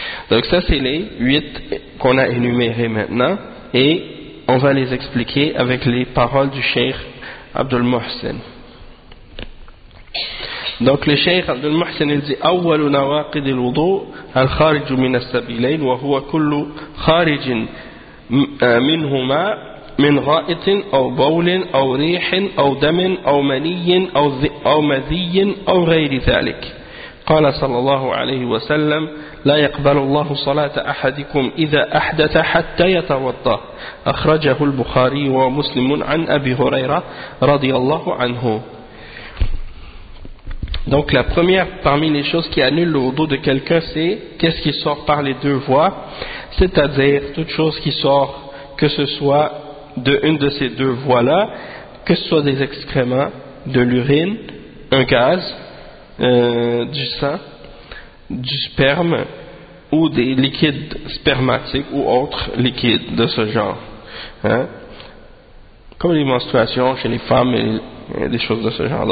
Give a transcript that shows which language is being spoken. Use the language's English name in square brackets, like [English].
[French] Donc ça c'est les huit qu'on a énumérés maintenant, et on va les expliquer avec les paroles du cheikh Abdul Muhsin. Donc le cheikh Abdul Muhsin il dit [Arabic] أول نواقض الوضوء الخارج من السبيلين وهو كل خارج منهما من غائط أو بول أو ريح أو دم أو مني أو مذي أو غير ذلك. قال صلى الله عليه وسلم لا يقبل الله صلاة أحدكم إذا أحدث حتى يتوضأ. أخرجه البخاري ومسلم عن أبي هريرة رضي الله عنه. [French] Donc la première parmi les choses qui annulent le wudu de quelqu'un, c'est qu'est-ce qui sort par les deux voies, c'est-à-dire toute chose qui sort, que ce soit de une de ces deux voies-là, que ce soit des excréments, de l'urine, un gaz, du sang, du sperme ou des liquides spermatiques ou autres liquides de ce genre, hein, comme les menstruations chez les femmes et des choses de ce genre.